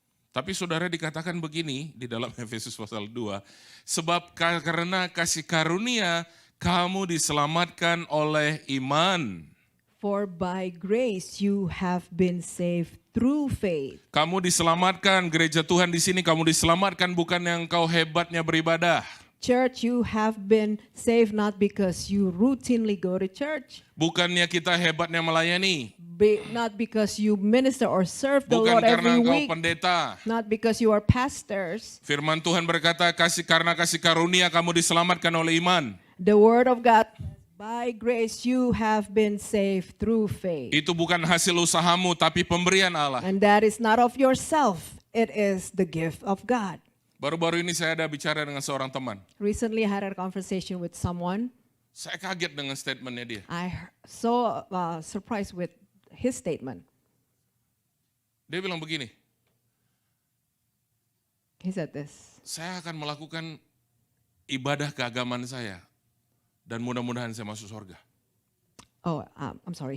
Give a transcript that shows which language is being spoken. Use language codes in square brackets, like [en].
[id] Tapi saudara dikatakan begini di dalam Efesus pasal 2, sebab karena kasih karunia kamu diselamatkan oleh iman. [en] For by grace you have been saved through faith. [id] Kamu diselamatkan, gereja Tuhan di sini kamu diselamatkan bukan yang kau hebatnya beribadah. [en] Church, you have been saved not because you routinely go to church. [id] Bukannya kita hebatnya melayani. [en] Not because you minister or serve the [id] Bukan [en] Lord [id] karena [en] every [id] engkau [en] week. [id] pendeta. [en] Not because you are pastors. [id] Firman Tuhan berkata, karena kasih karunia kamu diselamatkan oleh iman. [en] The word of God, by grace you have been saved through faith. [id] Itu bukan hasil usahamu, tapi pemberian Allah. [en] And that is not of yourself. It is the gift of God. [id] Baru-baru ini saya ada bicara dengan seorang teman. [en] Recently I had a conversation with someone. [id] Saya kaget dengan statementnya dia. [en] So surprised with his statement. [id] Dia bilang begini, [en] He said this. [id] saya akan melakukan ibadah keagamaan saya dan mudah-mudahan saya masuk surga. [en] I'm sorry.